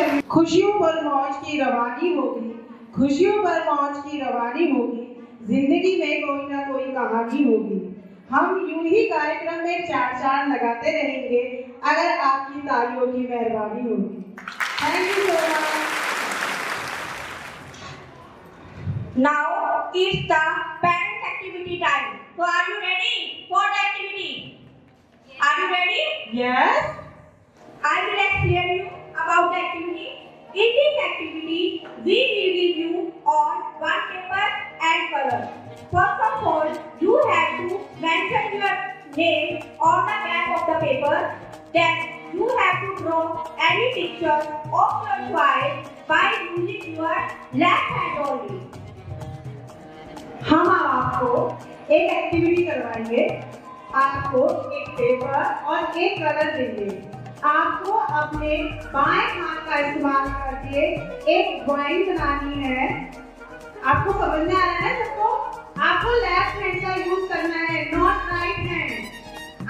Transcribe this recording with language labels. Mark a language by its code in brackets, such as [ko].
[hi] खुशियों पर मौज की रवानी होगी, खुशियों पर मौज की रवानी होगी, जिंदगी में कोई ना कोई कहानी होगी। हम यूं ही कार्यक्रम में चार चांद लगाते रहेंगे अगर आपकी तालियों की मेहरबानी होगी। [en] Thank you so much. Now it's the parent activity time. So are you ready for the activity? Are you ready? Yes. I will explain you about the activity. In this activity, we will give you all one paper and color. First of all, you have to mention your name on the back of the paper. Then you have to draw any picture of your choice by using your left hand only. [hi] हम आपको एक activity करवाएंगे, आपको एक paper और एक colour देंगे। आपको अपने बाएं हाथ का इस्तेमाल करके एक ड्राइंग बनानी है। आपको समझ में आ रहा है सबको? आपको लेफ्ट हैंड का यूज करना है, [en] Not right hand.